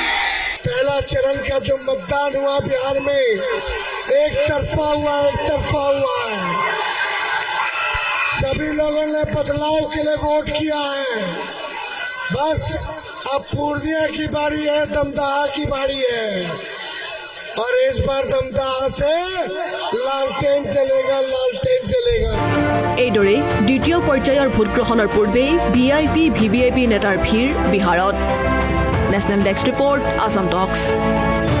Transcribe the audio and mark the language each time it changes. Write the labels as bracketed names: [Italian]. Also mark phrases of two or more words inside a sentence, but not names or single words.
[Hindi] पहला दूसरा चरण का जो मतदान हुआ बिहार में एक तरफा हुआ है। सभी लोगों ने बदलाव के लिए वोट किया है। बस अब पूर्णिया की बारी है, दमदाहा की बारी है और इस बार दमदाहा से लालटेन चलेगा। [Assamese] এইদৰে দ্বিতীয় পৰ্যায়ৰ ভোটগ্ৰহণৰ পূৰ্বে VIP, VVIP নেতাৰ ভিৰ বিহাৰত। নেশ্যনেল ডেস্ক ৰিপৰ্ট, আসাম টক্স।